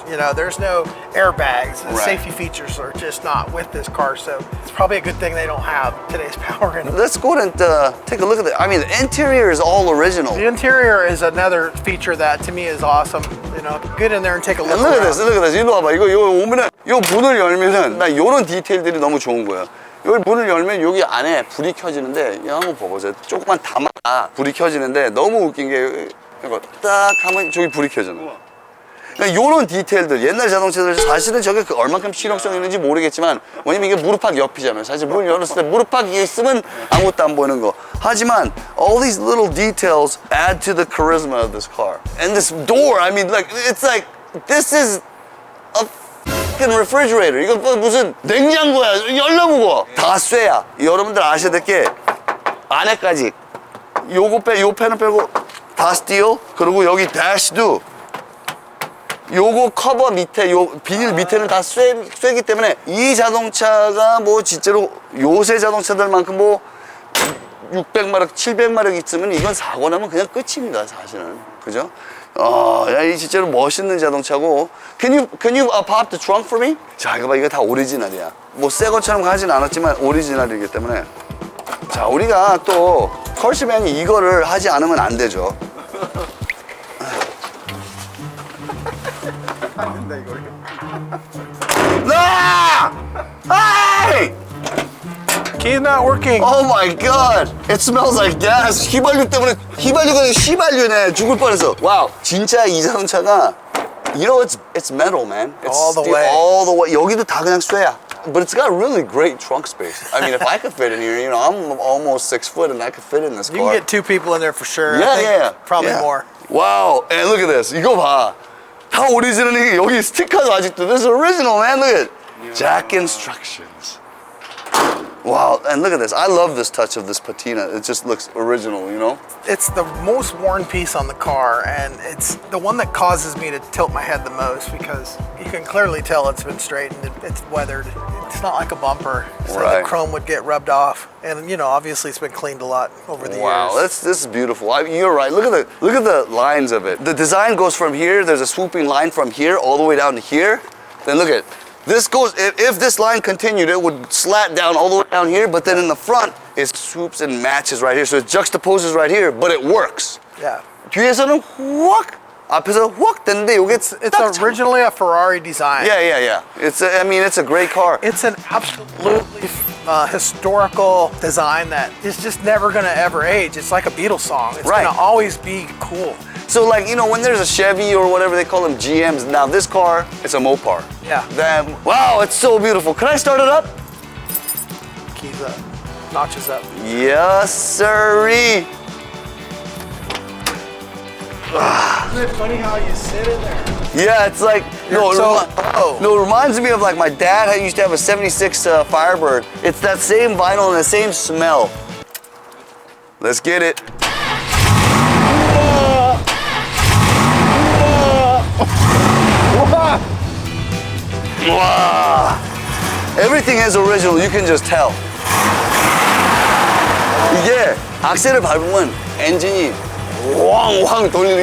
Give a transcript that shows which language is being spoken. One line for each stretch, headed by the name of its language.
English: You know, there's no airbags. The safety features are just not with this car. So it's probably a good thing they don't have today's power in it. Let's go ahead and take a look at it. I mean, the interior is all original. The interior is another feature that to me is awesome. You know, get in there and take a look. And look at this. Look at this.
Korean: 이거 봐봐. 이거 오면은 요 문을 열면은 나 요런 디테일들이 너무 좋은 거야. 여기 문을 열면 여기 안에 불이 켜지는데 이거 한번 봐보세요. 조그만 담아가 불이 켜지는데 너무 웃긴 게 이거 딱 하면 저기 불이 켜지는 거야. 그러니까 이런 디테일들 옛날 자동차들 사실은 저게 얼만큼 실용성이 있는지 모르겠지만 왜냐면 이게 무릎팍 옆이잖아요. 사실 문 열었을 때 무릎팍이 있으면 아무것도 안 보이는 거. 하지만
English: all these little details add to the charisma of this car. And this door, I mean, like it's like this is a fucking refrigerator.
Korean: 이거 뭐 무슨 냉장고야. 열나 무거워. 다 쇠야. 여러분들 아셔야 될 게 안에까지 요거 요 펜을 빼고 다 스틸. 그리고 여기 대시도 요거 커버 밑에 요 비닐 밑에는 다 쇠기 때문에 이 자동차가 뭐 진짜로 요새 자동차들만큼 뭐 600마력, 700마력 있으면 이건 사고 나면 그냥 끝입니다, 사실은. 그죠? 야, 이 진짜로 멋있는 자동차고.
English: Can you pop the trunk for me?
Korean: 자, 이거 봐, 이거 다 오리지널이야. 뭐 새 것처럼 가진 않았지만 오리지널이기 때문에. 자, 우리가 또 컬시맨이 이거를 하지 않으면 안 되죠.
English: 나! Hey! Key's not working. Oh my god! It smells like gas.
Korean: 휘발유 때문에 휘발유가 시발유네. 죽을 뻔했어. 와우. 진짜 이 자동차가
English: you know it's metal, man. It's All the steel, way. all the way.
Korean: 여기도 다 그냥 쇠야.
English: But it's got really great trunk space. I mean, if I could fit in here, you know, I'm almost 6 foot and I could fit in this You car. can get 2 people in there for sure. Yeah, I think yeah. Probably yeah. more. Wow, and look at this.
Korean: 이거 봐. 다 오리지널이 여기 스티커도 아직도.
English: This is original, man. Look at it. Jack instructions. Wow, and look at this. I love this touch of this patina. It just looks original, you know? It's the most worn piece on the car, and it's the one that causes me to tilt my head the most because you can clearly tell it's been straightened. It's weathered. It's not like a bumper. So Right. the chrome would get rubbed off, and you know, obviously, it's been cleaned a lot over the Wow, years. this is beautiful. You're right. Look at the lines of it. The design goes from here. There's a swooping line from here all the way down to here. Then look at this goes. If this line continued, it would slat down all the way down here. But then in the front, it swoops and matches right here. So it juxtaposes right here, but it works. Yeah.
Korean: 뒤에서는 확 앞에서 확 됐는데 이게
English: It's originally a Ferrari design. Yeah. I mean, it's a great car. It's an absolutely historical design that is just never gonna ever age. It's like a Beatles song. It's Right. gonna always be cool. So like, you know, when there's a Chevy or whatever they call them GMs, now this car, it's a Mopar. Yeah. Then, wow, it's so beautiful. Can I start it up? Keys up, notches up. Yes, sirree. Isn't it funny how you sit in there? Yeah, it's like, no, so- it reminds me of like my dad used to have a 76 Firebird. It's that same vinyl and the same smell. Let's get it. Wow. Everything is original. You can just tell.
Korean: 이게 악셀을 밟으면 엔진이 왕왕 돌리는.